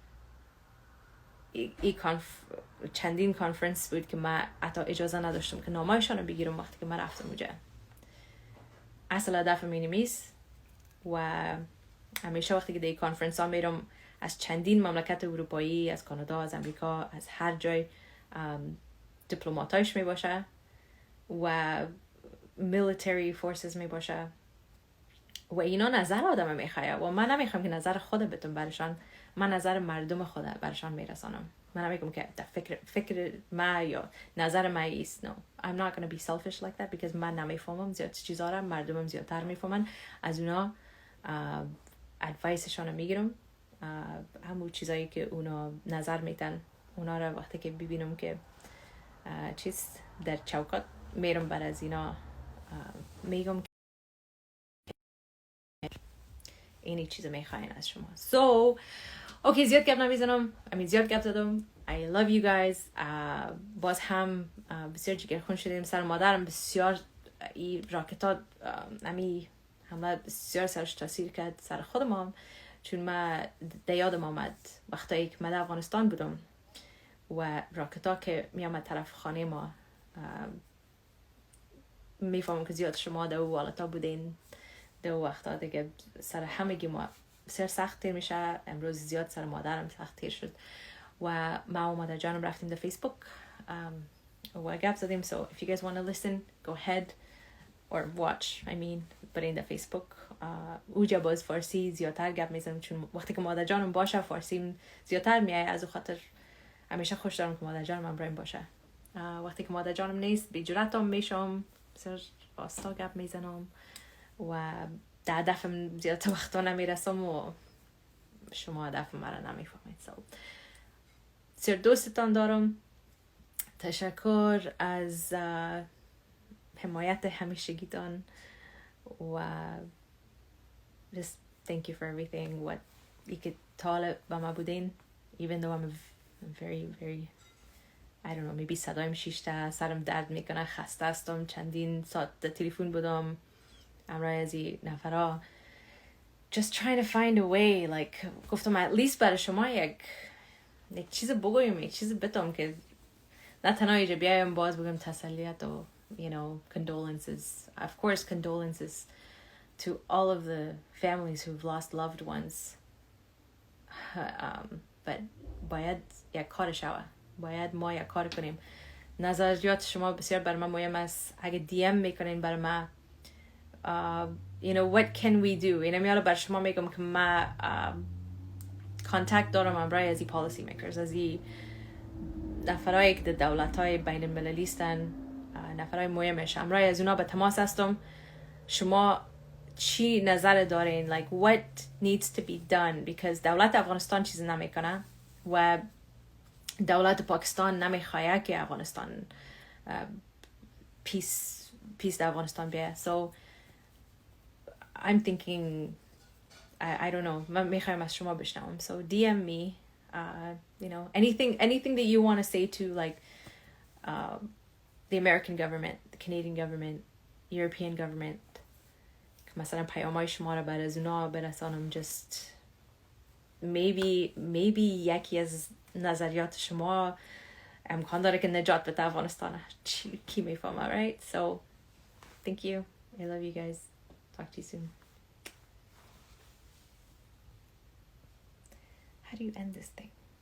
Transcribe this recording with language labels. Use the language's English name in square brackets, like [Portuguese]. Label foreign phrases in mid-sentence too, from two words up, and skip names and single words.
[Persian] چندین کانفرنس بود که من حتی اجازه نداشتم که نامایشان رو بگیرم وقتی که من رفتم اونجا. اصل هدف من نیست و همیشه وقتی که در کانفرنس ها میرم از چندین مملکت اروپایی، از کانادا، از امریکا، از هر جای دیپلماتایش می باشه و [English] military forces [Persian] می باشه و اینا نظر آدم میخواه و من نمیخوام که نظر خود بتون برشان، من نظر مردم خود برشان میرسانم. من نمیگم که فکر ما یا نظر ما ایست. [English] No, I'm not going to be selfish like that because [Persian] من نمیفهمم زیاد چیزا را، مردمم زیادتر میفهمن. از اونا ادوایسشان میگیرم، همون چیزایی که اونا نظر میتن اونا را وقتی که ببینم که چیست در چوکات میرم بر از اینا میگم اینی چیز میخواین از شما. So اوکی زیاد گپ نمیزنم، زیاد گپ زدم. [English] I love you guys. [Persian] باز هم بسیار جگرخون شدیم. سر مادرم بسیار این راکتات همه بسیار سرش تاثیر کرد سر خودم هم، چون من یادم آمد وقتی که من افغانستان بودم و راکتا که می آمد طرف خانه ما، میفهمم که زیاد شما در او حالتا بودین در وقتا دیگه سر همگی ما بسیار سخت تیر میشه. امروز زیاد سر مادرم سخت تیر شد و ما و مادر جانم رفتیم در فیسبوک و گپ زدیم. [English] So if you guys want to listen, go ahead or watch. but in the Facebook [Persian] اوجا باز فارسی زیادتر گپ میزنم چون وقتی که مادر جانم باشه فارسیم زیادتر میای. از اون خاطر همیشه خوش دارم که مادر جانم همراهم باشه. وقتی که مادر جانم نیست بی جرأتم میشم، بسیار راستا گپ میزنم و در هدفم زیاد وقتا نمیرسم و شما هدف مرا نمیفهمید. بسیار دوستتان دارم. تشکر از حمایت همیشگیتان و [English] just thank you for everything. what you could [Persian] طالب با ما بودین [English] even though I'm very very I don't know maybe [Persian] صدایم شیشته، سرم درد میکنه، خسته هستم، چندین ساعت در تلفن بودم امرای از این نفرها [English] just trying to find a way. [Persian] like گفتم [English] at least [Persian] برای شما یک چیز بگویم، یک چیز بتم که نه تنها اینجا بیایم باز بگم تسلیت و [English] you know condolences. Of course condolences to all of the families who've lost loved ones. [Persian] but باید یک کار شوه، باید ما یک کار کنیم. نظریات شما بسیار بر من مهم است. اگه DM میکنین بر ما [English] you know what can we do، [Persian] اینه میالا بر شما میگم که ما کانتکت دارم برای از این [English] policy makers، [Persian] از این نفرایی که در دولت‌های بین المللی هستن، نفرای مهمش، امرای از اونا به تماس هستم. شما چی نظر دارین؟ [English] like what needs to be done because [Persian] دولت افغانستان چیز نمیکنه و دولت پاکستان نمیخواه که افغانستان پیس در افغانستان بیه. [English] so I'm thinking I don't know، [Persian] من میخوایم از شما بشنوم. [English] so DM me you know anything that you want to say to like the American government, the Canadian government, European government. [Persian] مثلا پیامای شما رو بر از اونا برسانم. [English] just maybe [Persian] یکی از نظریات شما امکان داره که نجات بده افغانستان. کی میفهمه، [English] right? So thank you. I love you guys. Talk to you soon. How do you end this thing?